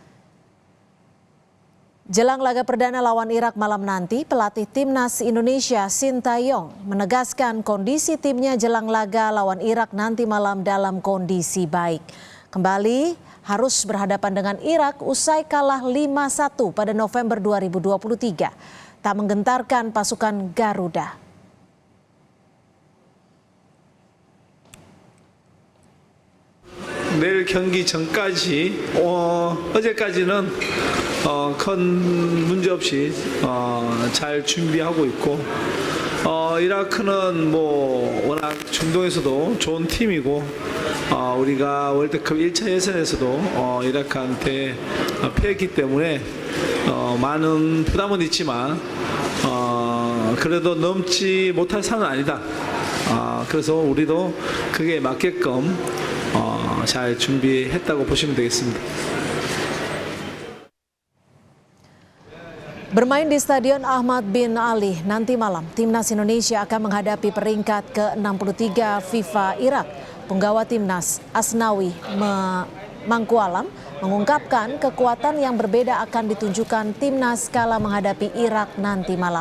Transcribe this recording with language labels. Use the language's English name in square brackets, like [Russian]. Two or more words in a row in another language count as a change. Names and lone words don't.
[Indonesian] Jelang laga perdana lawan Irak malam nanti, pelatih Timnas Indonesia Sintayong menegaskan kondisi timnya jelang laga lawan Irak nanti malam dalam kondisi baik. Kembali harus berhadapan dengan Irak usai kalah 5-1 pada November 2023. Tak menggentarkan pasukan Garuda. [Korean] 내일 경기 전까지 어제까지는 큰 문제 없이 잘 준비하고 있고 이라크는 뭐 워낙 중동에서도 좋은 팀이고 우리가 월드컵 1차 예선에서도 이라크한테 패했기 때문에 많은 부담은 있지만 그래도 넘지 못할 산은 아니다. 그래서 우리도 그게 맞게끔 잘 준비했다고 보시면 되겠습니다. [Indonesian] Bermain di Stadion Ahmad bin Ali nanti malam, Timnas Indonesia akan menghadapi peringkat ke-63 FIFA Irak. Penggawa Timnas Asnawi Mangkualam mengungkapkan kekuatan yang berbeda akan ditunjukkan Timnas kala menghadapi Irak nanti malam.